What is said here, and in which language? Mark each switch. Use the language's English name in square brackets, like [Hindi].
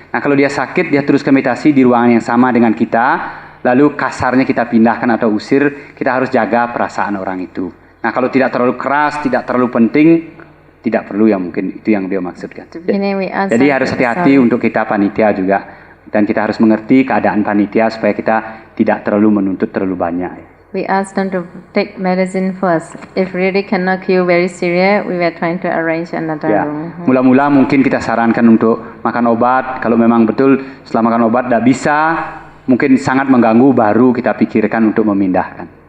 [Indonesian] Nah kalau dia sakit, dia terus meditasi di ruangan yang sama dengan kita, lalu kasarnya kita pindahkan atau usir, kita harus jaga perasaan orang itu. Nah kalau tidak terlalu keras, tidak terlalu penting, tidak perlu ya, mungkin itu yang dia maksudkan. Jadi harus hati-hati untuk kita panitia juga, dan kita harus mengerti keadaan panitia supaya kita tidak terlalu menuntut terlalu banyak. [English] We asked them to take medicine first. If really cannot cure very serious, we were trying to arrange another room. [Indonesian] Mula-mula mungkin kita sarankan untuk makan obat. Kalau memang betul setelah makan obat tidak bisa, mungkin sangat mengganggu, baru kita pikirkan untuk memindahkan.